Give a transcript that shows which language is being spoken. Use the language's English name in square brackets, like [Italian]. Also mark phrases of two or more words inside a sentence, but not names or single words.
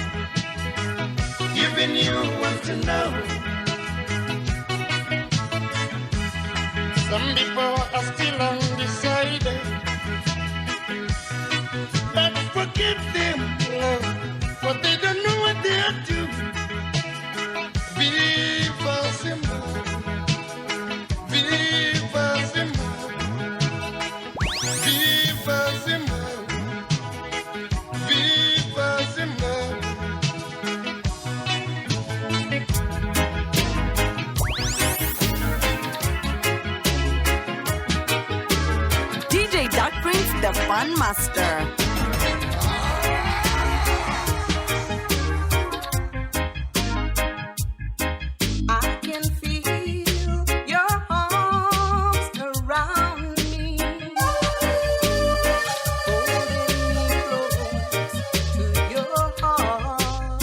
[English] Even you want to know. Some people are still undecided. But forgive them, love, for they don't know what they are doing. Viva Simba, Viva Simba, Viva Simba, Viva Simba. DeeJay DarkPrince, the Fun Master. I can feel your arms around me, holding me close to your heart.